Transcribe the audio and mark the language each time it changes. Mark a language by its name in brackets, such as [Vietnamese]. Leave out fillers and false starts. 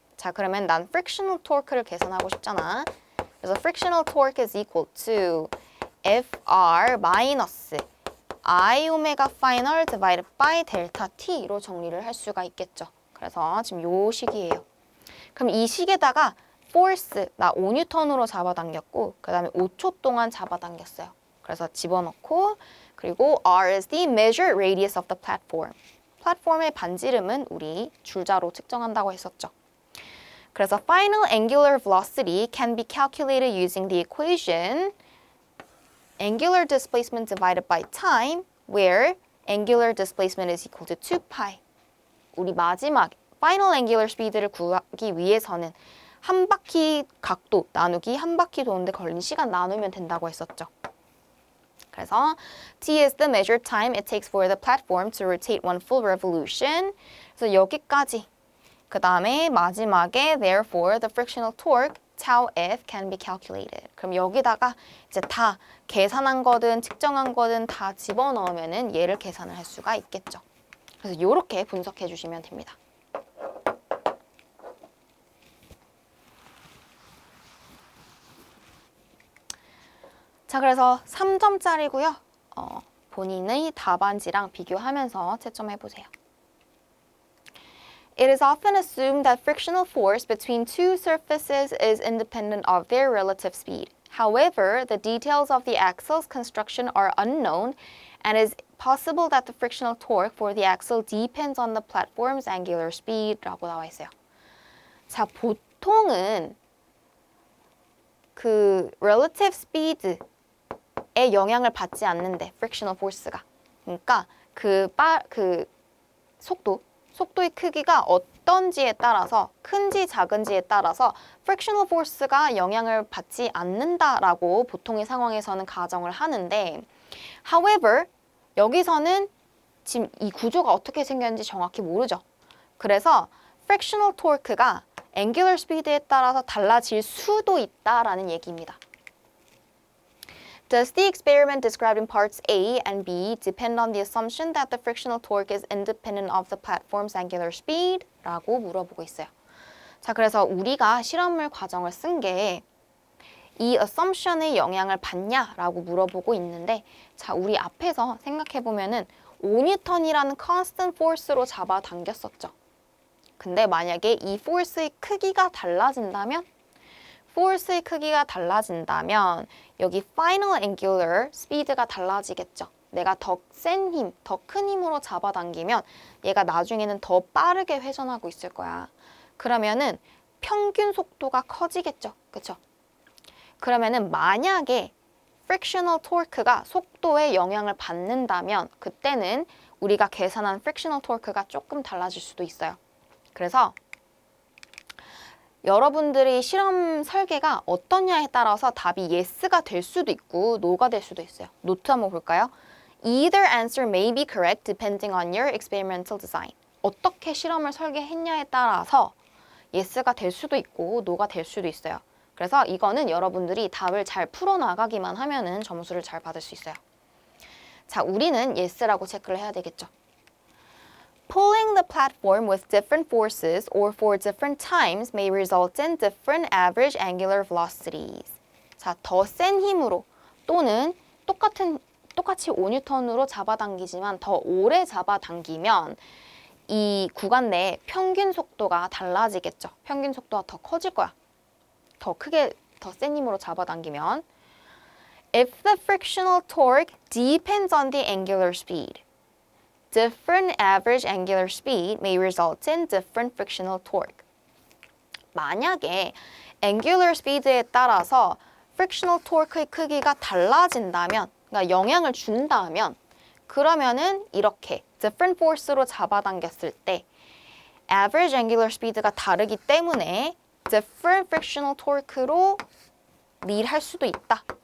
[Korean] 자, 그러면 난 frictional torque를 계산하고 싶잖아. 그래서 [English] frictional torque is equal to FR [Korean] 마이너스 I 오메가 파이널 [English] divided by [Korean] 델타 T로 정리를 할 수가 있겠죠. 그래서 지금 요 식이에요. 그럼 이 식에다가 force 나 5N으로 잡아당겼고 그 다음에 5초 동안 잡아당겼어요. 그래서 집어넣고 그리고 [English] R is the measured radius of the platform. [Korean] 플랫폼의 반지름은 우리 줄자로 측정한다고 했었죠. 그래서 [English] final angular velocity can be calculated using the equation angular displacement divided by time where angular displacement is equal to 2pi. [Korean] 우리 마지막 final angular speed를 구하기 위해서는 한 바퀴 각도 나누기 한 바퀴 도는데 걸린 시간 나누면 된다고 했었죠. 그래서 [English] T is the measured time it takes for the platform to rotate one full revolution. [Korean] 그래서 여기까지. 그 다음에 마지막에 [English] therefore the frictional torque tau F can be calculated. [Korean] 그럼 여기다가 이제 다 계산한 거든 측정한 거든 다 집어넣으면은 얘를 계산을 할 수가 있겠죠. 그래서 이렇게 분석해 주시면 됩니다. 자, 그래서 3점짜리고요. 본인의 답안지랑 비교하면서 채점해 보세요. [English] It is often assumed that frictional force between two surfaces is independent of their relative speed. However, the details of the axle's construction are unknown and it is possible that the frictional torque for the axle depends on the platform's angular speed [Korean] 라고 나와 있어요. 자, 보통은 그 relative speed 에 영향을 받지 않는데 frictional force가 그러니까 그 속도의 크기가 어떤지에 따라서 큰지 작은지에 따라서 frictional force가 영향을 받지 않는다라고 보통의 상황에서는 가정을 하는데 however 여기서는 지금 이 구조가 어떻게 생겼는지 정확히 모르죠. 그래서 frictional torque가 angular speed에 따라서 달라질 수도 있다라는 얘기입니다. [English] Does the experiment described in parts A and B depend on the assumption that the frictional torque is independent of the platform's angular speed? [Korean] 라고 물어보고 있어요. 자, 그래서 우리가 실험물 과정을 쓴 게 이 assumption의 영향을 받냐라고 물어보고 있는데 자, 우리 앞에서 생각해보면은 5N이라는 constant force로 잡아당겼었죠. 근데 만약에 이 force의 크기가 달라진다면 force의 크기가 달라진다면 여기 final angular speed가 달라지겠죠. 내가 더 센 힘, 더 큰 힘으로 잡아당기면 얘가 나중에는 더 빠르게 회전하고 있을 거야. 그러면은 평균 속도가 커지겠죠. 그쵸? 그러면은 만약에 frictional torque가 속도에 영향을 받는다면 그때는 우리가 계산한 frictional torque가 조금 달라질 수도 있어요. 그래서 여러분들이 실험 설계가 어떠냐에 따라서 답이 yes가 될 수도 있고 no가 될 수도 있어요. 노트 한번 볼까요? [English] Either answer may be correct depending on your experimental design. [Korean] 어떻게 실험을 설계했냐에 따라서 yes가 될 수도 있고 no가 될 수도 있어요. 그래서 이거는 여러분들이 답을 잘 풀어나가기만 하면은 점수를 잘 받을 수 있어요. 자, 우리는 yes라고 체크를 해야 되겠죠. [English] Pulling the platform with different forces or for different times may result in different average angular velocities. [Korean] 자, 더 센 힘으로 또는 똑같이 5N으로 잡아당기지만 더 오래 잡아당기면 이 구간 내에 평균 속도가 달라지겠죠. 평균 속도가 더 커질 거야. 더 크게, 더 센 힘으로 잡아당기면 [English] If the frictional torque depends on the angular speed, different average angular speed may result in different frictional torque. [Korean] 만약에 angular speed에 따라서 frictional torque의 크기가 달라진다면, 그러니까 영향을 준다면, 그러면은 이렇게 different force로 잡아당겼을 때 average angular speed가 다르기 때문에 different frictional torque로 lead할 수도 있다.